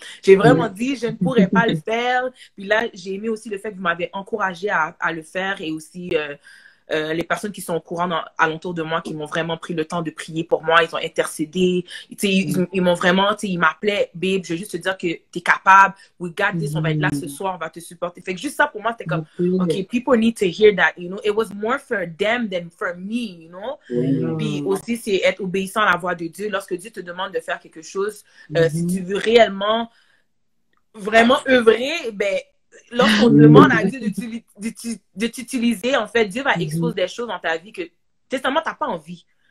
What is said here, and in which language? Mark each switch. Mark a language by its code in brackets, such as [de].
[fr] J'ai vraiment dit, je ne pourrais pas le faire. Puis là, j'ai aimé aussi le fait que vous m'avez encouragé à le faire et aussi les personnes qui sont au courant alentour de moi, qui m'ont vraiment pris le temps de prier pour moi, ils ont intercédé, ils m'ont vraiment, ils m'appelaient, babe, je veux juste te dire que t'es capable, [en] we got this, [fr] on va être là ce soir, on va te supporter. Fait que juste ça pour moi, c'était comme, [en] okay, people need to hear that, you know, it was more for them than for me, you know. [fr] Puis aussi, c'est être obéissant à la voix de Dieu. Lorsque Dieu te demande de faire quelque chose, si tu veux réellement, vraiment œuvrer, ben, lorsqu'on demande à Dieu de t'utiliser, en fait, Dieu va exposer des choses dans ta vie que, sincèrement, t'as pas envie.